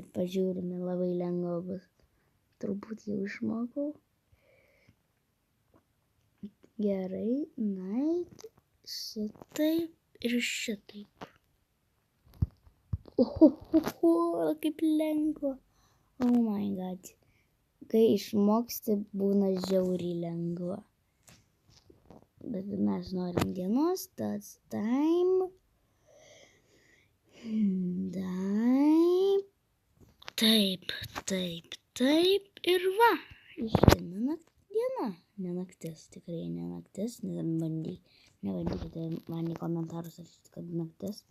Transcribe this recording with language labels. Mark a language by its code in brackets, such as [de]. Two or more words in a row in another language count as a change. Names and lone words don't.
[lt] Pažiūrime, labai lengva bus. Turbūt jau išmokau. Gerai, night, šitaip ir šitaip. Ohohoho, kaip lengva. [en] Oh my god. [lt] Kai išmoksti, būna žiauriai lengva. Bet mes norim dienos, [en] that's time. [lt] Taip. Ir va, išeina diena. Ne naktis, tikrai ne naktis. Nebandykite man į komentarus rašyti, kad naktis.